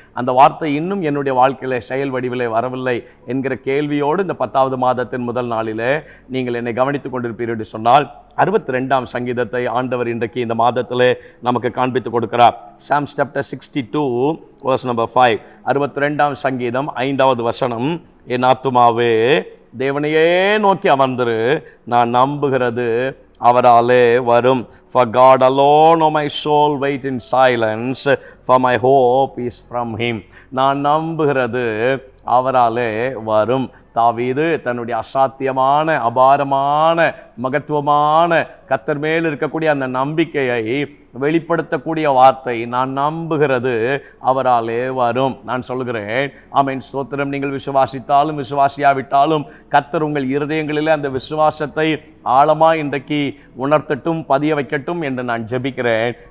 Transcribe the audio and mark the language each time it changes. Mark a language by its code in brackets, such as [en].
[ta] அந்த வார்த்தை இன்னும் என்னுடைய வாழ்க்கையில் செயல் வடிவிலே வரவில்லை என்கிற கேள்வியோடு இந்த 10வது மாதத்தின் முதல் நாளிலே நீங்கள் என்னை கவனித்துக் கொண்டிருப்பீர்கள் என்று சொன்னால், 62ஆம் சங்கீதத்தை ஆண்டவர் இன்றைக்கு இந்த மாதத்திலே நமக்கு காண்பித்து கொடுக்கிறார். [en] Psalms chapter 62 verse number 5. [ta] 62ஆம் சங்கீதம் 5வது வசனம், என் ஆத்துமாவே தேவனையே நோக்கி அமர்ந்திரு, நான் நம்புகிறது அவராலே வரும். [en] For God alone, O my soul, wait in silence, for my hope is from him. [ta] நான் நம்புகிறது அவராலே வரும். தாவீது தன்னுடைய அசாத்தியமான அபாரமான மகத்துவமான கர்த்தர் மேல் இருக்கக்கூடிய அந்த நம்பிக்கையை வெளிப்படுத்தக்கூடிய வார்த்தை, நான் நம்புகிறது அவராலே வரும். நான் சொல்கிறேன், ஆமென், ஸ்தோத்திரம். நீங்கள் விசுவாசித்தாலும் விசுவாசியாவிட்டாலும் கர்த்தர் உங்கள் இருதயங்களிலே அந்த விசுவாசத்தை ஆழமாய் இன்றைக்கு உணர்த்தட்டும், பதிய வைக்கட்டும் என்று நான் ஜெபிக்கிறேன்.